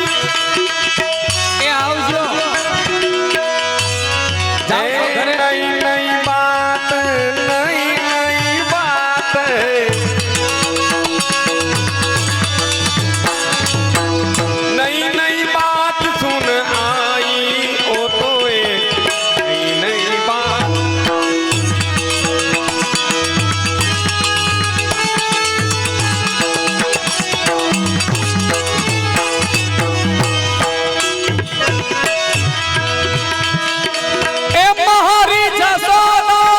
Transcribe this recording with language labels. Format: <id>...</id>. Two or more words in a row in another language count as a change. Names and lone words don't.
<gu>એ આવજો જાઓ તો ઘરે।</gu> <hi>नई नई बात, नई नई बात, नई नई बात सुन आई। ओ तो एक नई नई बात।</hi> <gu>એ મારી જસોદા</gu>